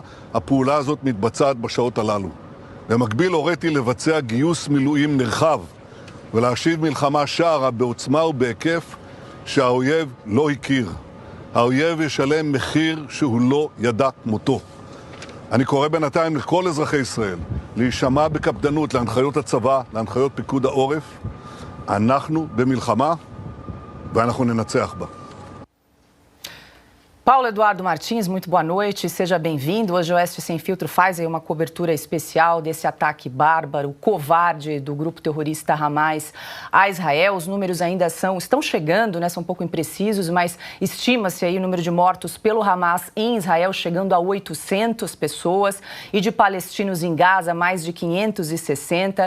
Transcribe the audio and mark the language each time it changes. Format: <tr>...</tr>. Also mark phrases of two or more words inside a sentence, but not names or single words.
<he>הפעולה הזאת מתבצעת בשעות הללו. במקביל הוריתי לבצע גיוס מילואים נרחב ולהשיב מלחמה שערה בעוצמה ובהיקף שהאויב לא הכיר. האויב ישלם מחיר שהוא לא ידע כמותו. אני קורא בינתיים לכל אזרחי ישראל להישמע בקפדנות להנחיות הצבא, להנחיות פיקוד העורף. אנחנו במלחמה ואנחנו ננצח בה.</he> <pt>Paulo Eduardo Martins, muito boa noite, seja bem-vindo. Hoje o Oeste Sem Filtro faz aí uma cobertura especial desse ataque bárbaro, covarde do grupo terrorista Hamas a Israel. Os números ainda estão chegando, né? São um pouco imprecisos, mas estima-se aí o número de mortos pelo Hamas em Israel chegando a 800 pessoas e de palestinos em Gaza mais de 560.</pt>